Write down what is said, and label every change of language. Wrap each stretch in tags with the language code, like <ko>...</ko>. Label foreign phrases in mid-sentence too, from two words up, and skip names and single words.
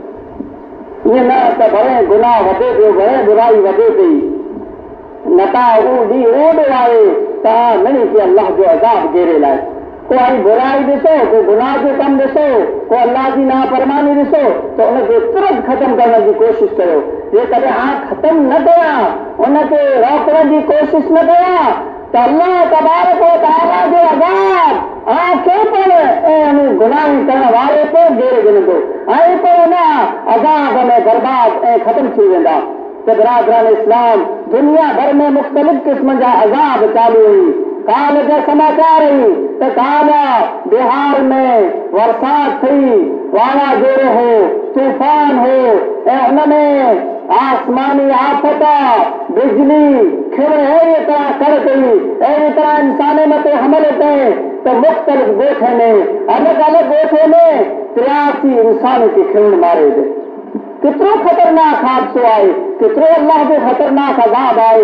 <sd>ईअं न त भले गुनाह वधे पियो, भले बुराई वधे पई, नता उहो ॾींहुं ओॾो आहे त मिली की अल्लाह जो अज़ाब घेरियल आहे। को आई बुराई ॾिसो, को गुनाह जो कमु ॾिसो, को अल्लाह जी नाफ़रमानी ॾिसो त उनखे तुरंत ख़तम करण जी कोशिशि कयो। जेकॾहिं हाणे ख़तम न कयां, उनखे रोकण जी कोशिशि न कयां त अल्लाह</sd> <ar>تبارك وتعالى</ar> <sd>जो अज़ाब आंखें पर ऐं गुनाह करण वारे ते घेरे ॾींदो ऐं पोइ हुन अज़ाब में बर्बाद ऐं ख़तम थी वेंदा। त बिरादरान इस्लाम दुनिया भर में मुख़्तलिफ़ क़िस्म जा अज़ाब चालू हुई। काल जा समाचार हुई त काल बिहार में बरसात थी, वाला जोर हो, तूफ़ान हो ऐं हुनमें आसमानी आफत, बिजली खिड़ अहिड़ी तरह कर कई, अहिड़ी तरह इंसान मथे हमल कई त मुख़्तलिफ़ ॻोठ में अलॻि अलॻि ॻोठ में 83 इंसान खे खिड़ मारे दे। केतिरो ख़तरनाक हादसो आहे, केतिरो अल्लाह जो ख़तरनाक अज़ाब आहे।</sd>